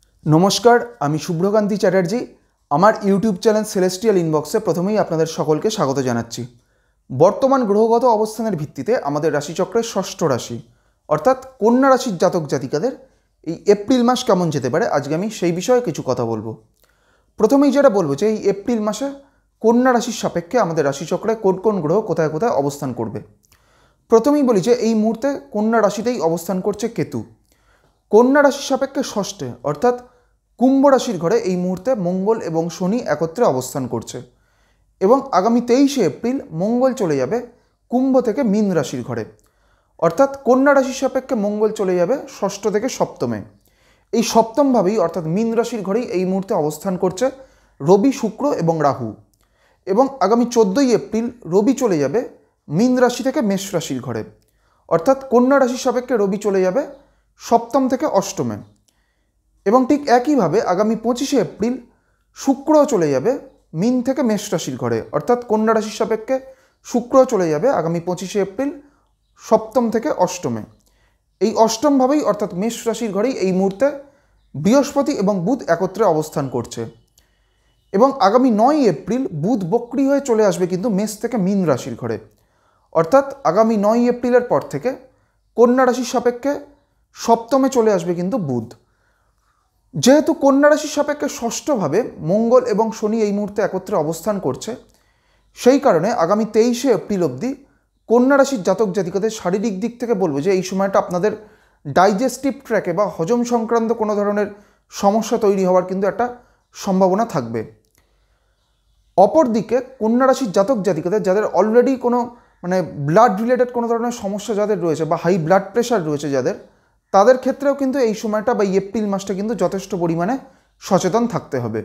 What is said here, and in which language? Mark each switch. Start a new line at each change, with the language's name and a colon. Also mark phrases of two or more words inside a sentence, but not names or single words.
Bangla: নমস্কার আমি শুভ্রকান্তি চ্যাটার্জি আমার
English: YouTube channel
Bangla: সেলেস্টিয়াল ইনবক্সে প্রথমেই আপনাদের সকলকে স্বাগত জানাচ্ছি। বর্তমান গ্রহগত অবস্থানের ভিত্তিতে আমাদের রাশিচক্রের ষষ্ঠ রাশি অর্থাৎ কন্যা রাশির জাতক জাতিকাদের এই এপ্রিল মাস কেমন যেতে পারে আজকে আমি সেই বিষয়ে কিছু কথা বলবো। প্রথমেই যেটা বলবো যে এই এপ্রিল মাসে কন্যা রাশির সাপেক্ষে আমাদের রাশিচক্রে কোন কোন গ্রহ কোথায় কোথায় অবস্থান করবে। প্রথমেই বলি যে এই মুহূর্তে কন্যা রাশিতেই অবস্থান করছে কেতু। কন্যা রাশির সাপেক্ষে ষষ্ঠে অর্থাৎ কুম্ভ রাশির ঘরে এই মুহূর্তে মঙ্গল এবং শনি একত্রে অবস্থান করছে এবং আগামী 23 এপ্রিল মঙ্গল চলে যাবে কুম্ভ থেকে মীন রাশির ঘরে অর্থাৎ কন্যা রাশির সাপেক্ষে মঙ্গল চলে যাবে ষষ্ঠ থেকে সপ্তমে। এই সপ্তম ভাবেই অর্থাৎ মীন রাশির ঘরেই এই মুহূর্তে অবস্থান করছে রবি শুক্র এবং রাহু এবং আগামী 14 এপ্রিল রবি চলে যাবে মীন রাশি থেকে মেষ রাশির ঘরে অর্থাৎ কন্যা রাশির সাপেক্ষে রবি চলে যাবে সপ্তম থেকে অষ্টমে এবং ঠিক একই ভাবে আগামী 25 এপ্রিল শুক্র চলে যাবে মীন থেকে মেষ রাশির ঘরে অর্থাৎ কন্যা রাশির সাপেক্ষে শুক্র চলে যাবে আগামী 25 এপ্রিল সপ্তম থেকে অষ্টমে। এই অষ্টম ভাবেই অর্থাৎ মেষ রাশির ঘরেই এই মুহূর্তে বৃহস্পতি এবং বুধ একত্রে অবস্থান করছে এবং আগামী 9 এপ্রিল বুধ বক্রী হয়ে চলে আসবে কিন্তু মেষ থেকে মীন রাশির ঘরে অর্থাৎ আগামী 9 এপ্রিলের পর থেকে কন্যা রাশির সাপেক্ষে সপ্তমে চলে আসবে কিন্তু बुध। যেহেতু কন্যা রাশি সাপেক্ষে ষষ্ঠ ভাবে মঙ্গল এবং শনি এই মুহূর্তে একত্রে অবস্থান করছে সেই কারণে আগামী 23 এপ্রিল অব্দি কন্যা রাশির জাতক জাতিকাদের শারীরিক দিক থেকে বলবো যে এই সময়টা আপনাদের
English: digestive tract
Bangla: বা হজম সংক্রান্ত কোনো ধরনের সমস্যা তৈরি হওয়ার কিন্তু একটা সম্ভাবনা থাকবে। অপরদিকে কন্যা রাশির জাতক জাতিকাদের যাদের অলরেডি কোনো মানে
English: blood related
Bangla: কোনো ধরনের সমস্যা যাদের রয়েছে বা
English: high blood pressure
Bangla: রয়েছে যাদের তাদের ক্ষেত্রেও কিন্তু এই সময়টা বা এপ্রিল মাসটা কিন্তু যথেষ্ট পরিমাণে সচেতন থাকতে হবে।